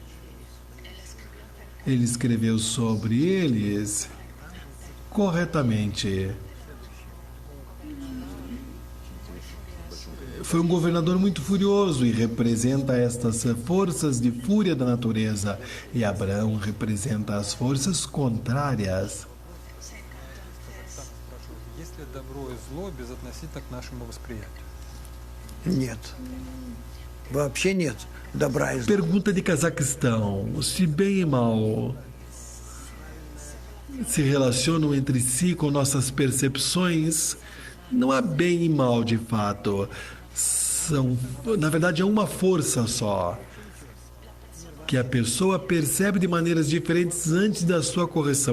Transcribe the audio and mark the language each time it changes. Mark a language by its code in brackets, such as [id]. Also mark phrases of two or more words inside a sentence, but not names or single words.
[pt] Ele escreveu sobre eles corretamente. Foi um governador muito furioso e representa estas forças de fúria da natureza. E Abraão representa as forças contrárias. [ru] Есть ли добро и зло безотносительно к нашему восприятию? Нет. Вообще нет добра и зла. [pt] Pergunta de Cazaquistão: se bem e mal se relacionam entre si com nossas percepções, não há bem e mal de fato. Na verdade, é uma força só, que a pessoa percebe de maneiras diferentes antes da sua correção.